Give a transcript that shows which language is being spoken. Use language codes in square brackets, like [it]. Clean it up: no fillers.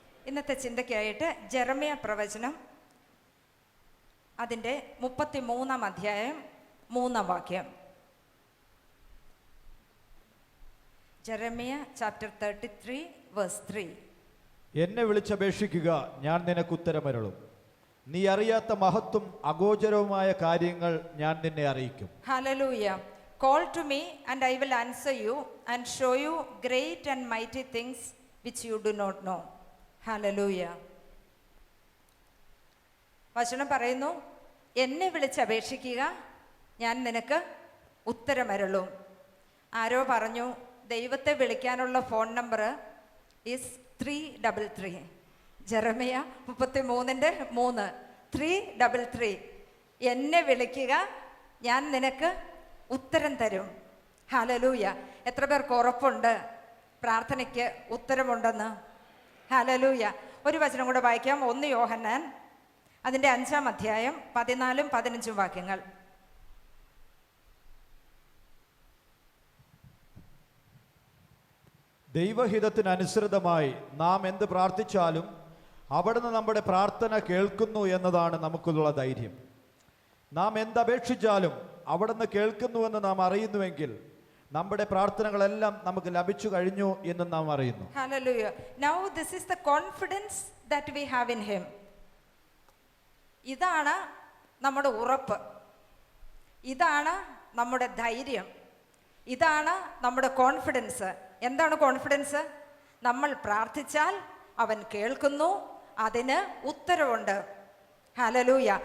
[ml] ഇന്നത്തെ ചിന്തയ്ക്കായിട്ട് ജെറമ്യ പ്രവചനം അതിൻ്റെ 33-ാം അധ്യായം 3-ാം വാക്യം. [en] Jeremiah chapter 33 verse 3. [ml] എന്നെ വിളിച്ചപേക്ഷിക്കുക, ഞാൻ നിനക്ക് ഉത്തരമരുളും. നീ അറിയാത്ത മഹത്വം അഗോചരവുമായ കാര്യങ്ങൾ ഞാൻ നിന്നെ അറിയിക്കും. Hallelujah. [en] Call to me and I will answer you and show you great and mighty things which you do not know. [ml] Hallelujah. വചനം പറയുന്നു, എന്നെ വിളിച്ചപേക്ഷിക്കുക, ഞാൻ നിനക്ക് ഉത്തരമരുളും. ആരോ പറഞ്ഞു, ദൈവത്തെ വിളിക്കാനുള്ള ഫോൺ നമ്പർ ഈസ് 333. ജെറമ്യ 33:3 333. എന്നെ വിളിക്കുക, ഞാൻ നിനക്ക് ഉത്തരം തരും. ഹല്ലേലൂയ. എത്ര പേർക്ക് ഉറപ്പുണ്ട് പ്രാർത്ഥനയ്ക്ക് ഉത്തരമുണ്ടെന്ന്? ഹല്ലേലൂയ. ഒരു വചനം കൂടെ വായിക്കാം. 1 യോഹന്നാൻ അതിൻ്റെ 5-ാം അധ്യായം 14-15 വാക്യങ്ങൾ. ദൈവഹിതത്തിനനുസൃതമായി നാം എന്ത് പ്രാർത്ഥിച്ചാലും അവിടുന്ന് നമ്മുടെ പ്രാർത്ഥന കേൾക്കുന്നു എന്നതാണ് നമുക്കുള്ള ധൈര്യം. നാം എന്തപേക്ഷിച്ചാലും അവിടുന്ന് കേൾക്കുന്നുവെന്ന് നാം അറിയുന്നുവെങ്കിൽ നമ്മുടെ പ്രാർത്ഥനകളെല്ലാം നമുക്ക് ലഭിച്ചു കഴിഞ്ഞു എന്ന് നാം അറിയുന്നു. [en] Hallelujah. Now this is the confidence that we have in him. [ml] ഇതാണ് നമ്മുടെ ഉറപ്പ്, ഇതാണ് നമ്മുടെ ധൈര്യം, ഇതാണ് നമ്മുടെ കോൺഫിഡൻസ്. എന്താണ് കോൺഫിഡൻസ്? നമ്മൾ പ്രാർത്ഥിച്ചാൽ അവൻ കേൾക്കുന്നു, അതിന് ഉത്തരവുണ്ട്. ഹല്ലേലൂയ.